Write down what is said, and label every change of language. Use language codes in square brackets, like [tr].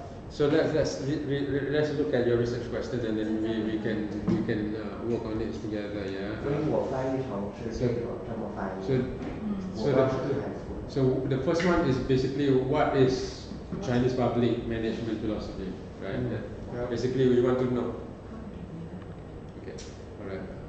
[en] So let's look at your research question and then we can work on it together. Yeah. [zh] 所以我翻译成是这么翻译。我不知道是对还是错。 [en] So the first one is basically what is Chinese public management philosophy, right? Basically, we want to know. Okay, all right.